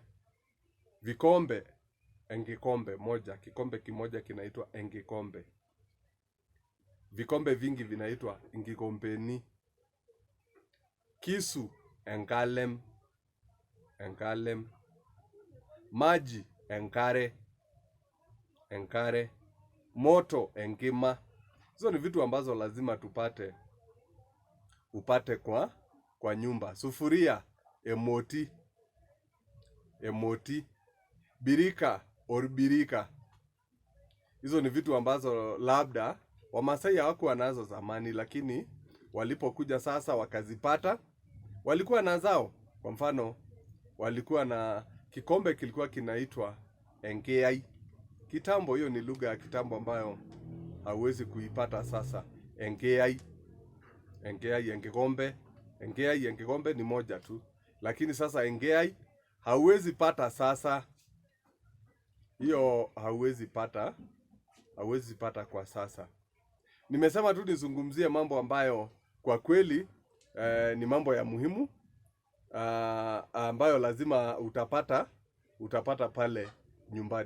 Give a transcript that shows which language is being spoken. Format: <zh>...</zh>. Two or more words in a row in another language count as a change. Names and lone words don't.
<sw>Vikombe, engikombe moja. Kikombe kimoja kinaitwa engikombe. Vikombe vingi vinaitwa engikombeni.</sw> <mas>Kisu, enkalem. Enkalem.</mas> <sw>Maji,</sw> <mas>enkare. Enkare.</mas> <sw>Moto, enkima. Hizo ni vitu ambazo lazima upate kwa nyumba.</sw> <mas>Sufuria, emoti. Emoti.</mas> <sw>Birika, orbirika. Hizo ni vitu ambazo labda Wamasai hawakuwa nazo zamani, lakini walipokuja sasa wakazipata, walikuwa na zao. Kwa mfano, walikuwa na kikombe kilikuwa kinaitwa enkeai. Kitambo, hiyo ni lugha ya kitambo ambayo hauwezi kuipata sasa.</sw> <mas>Enkeai. Enkeai, enkikombe. Enkeai, enkikombe</mas> <sw>ni moja tu. Lakini sasa enkeai hauwezi pata sasa. Hiyo hauwezi pata kwa sasa. Nimesema tu nizungumzie mambo ambayo kwa kweli ni mambo ya muhimu, ambayo lazima utapata pale nyumbani.</sw>